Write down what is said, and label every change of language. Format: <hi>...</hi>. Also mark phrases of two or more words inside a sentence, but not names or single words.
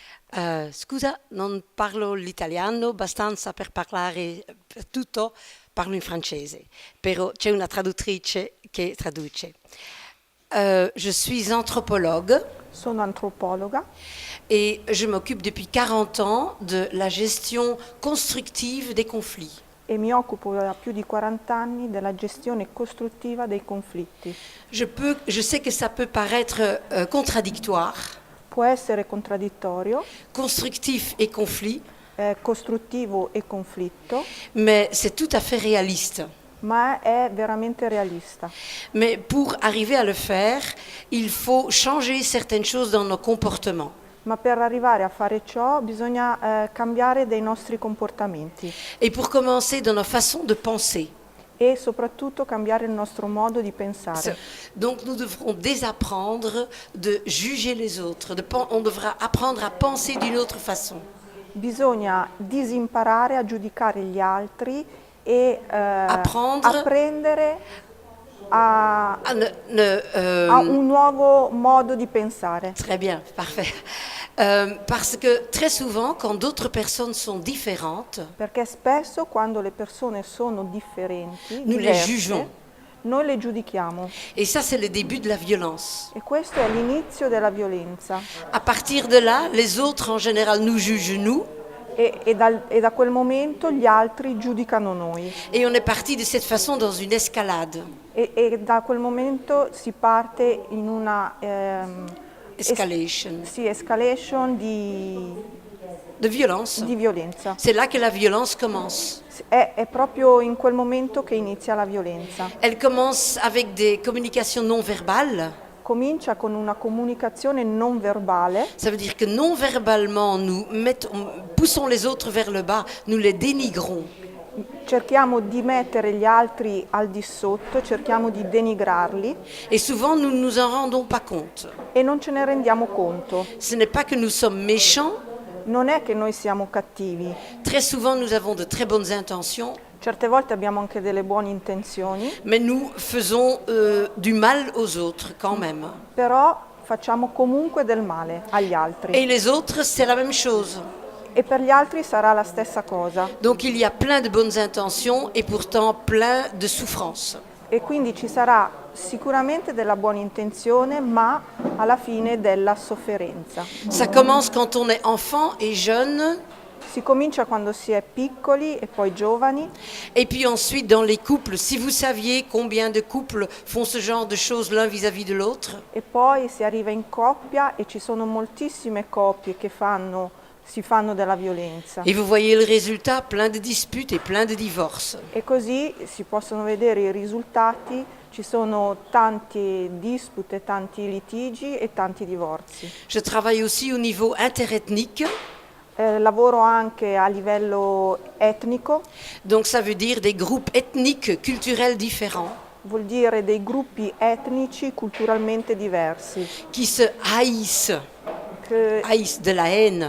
<it>Scusa, non parlo l'italiano abbastanza per parlare tutto, parlo in francese, però c'è una traduttrice che traduce.</it> <fr>Je suis anthropologue</fr> <it>Sono antropologa</it> <fr>et je m'occupe depuis 40 ans de la gestion constructive des conflits.</fr> <it>e mi occupo da più di 40 anni della gestione costruttiva dei conflitti.</it> <fr>Je sais que ça peut paraître contradictoire,</fr> <it>Può essere contraddittorio,</it> <fr>constructif et conflit,</fr> <it>costruttivo e conflitto,</it> <fr>mais c'est tout à fait réaliste.</fr> <it>ma è veramente realista.</it> <fr>Mais pour arriver à le faire, il faut changer certaines choses dans nos comportements.</fr> <it>Ma per arrivare a fare ciò bisogna cambiare dei nostri comportamenti</it> <fr>Et pour commencer, dans nos façons de penser.</fr> <it>e soprattutto cambiare il nostro modo di pensare.</it> <fr>Donc nous devrons désapprendre de juger les autres. On devra apprendre à penser d'une autre façon.</fr> <it>Bisogna disimparare a giudicare gli altri e apprendere a un nuovo modo di pensare.</it> <fr>Très bien, parfait. Parce que très souvent, quand d'autres personnes sont différentes,</fr> <it>Perché spesso quando le persone sono differenti,</it> <fr>nous les jugeons.</fr> <it>noi le giudichiamo</it> <fr>Et ça, c'est le début de la violence.</fr> <it>e questo è l'inizio della violenza.</it> <fr>À partir de là, les autres, en général, nous jugent nous.</fr> <it>E da quel momento gli altri giudicano noi</it> <fr>Et on est parti de cette façon dans une escalade.</fr> <it>e da quel momento si parte in una</it> <fr>Escalation.</fr> <it>escalation</it> <fr>De violence.</fr> <it>di violenza.</it> <fr>C'est là que la violence commence.</fr> <it>È proprio in quel momento che inizia la violenza.</it> <fr>Elle commence avec des communications non verbales.</fr> <it>Comincia con una comunicazione non verbale.</it> <fr>Ça veut dire que non verbalement, poussons les autres vers le bas, nous les dénigrons.</fr> <it>Cerchiamo di mettere gli altri al di sotto, cerchiamo di denigrarli</it> <fr>Et souvent, nous ne nous en rendons pas compte.</fr> <it>e non ce ne rendiamo conto.</it> <fr>Ce n'est pas que nous sommes méchants.</fr> <it>Non è che noi siamo cattivi.</it> <fr>Très souvent, nous avons de très bonnes intentions.</fr> <it>Certe volte abbiamo anche delle buone intenzioni,</it> <fr>Mais nous faisons du mal aux autres quand même.</fr> <it>però facciamo comunque del male agli altri.</it> <fr>Et les autres, c'est la même chose.</fr> <it>E per gli altri sarà la stessa cosa.</it> <fr>Donc il y a plein de bonnes intentions et pourtant plein de souffrances.</fr> <it>E quindi ci sarà sicuramente della buona intenzione, ma alla fine della sofferenza.</it> <fr>Ça commence quand on est enfant et jeune.</fr> <it>Si comincia quando si è piccoli e poi giovani.</it> <fr>Et puis ensuite dans les couples, si vous saviez combien de couples font ce genre de choses l'un vis-à-vis de l'autre.</fr> <it>E poi si arriva in coppia e ci sono moltissime coppie che si fanno della violenza.</it> <fr>Et vous voyez le résultat, plein de disputes et plein de divorces.</fr> <it>E così si possono vedere i risultati, ci sono tante dispute, tanti litigi e tanti divorzi.</it> <fr>Je travaille aussi au niveau interethnique.</fr> <it>Lavoro anche a livello etnico,</it> <fr>Donc ça veut dire des groupes ethniques, culturels différents,</fr> <it>vuol dire dei gruppi etnici culturalmente diversi,</it> <fr>qui se haïssent de la haine,</fr>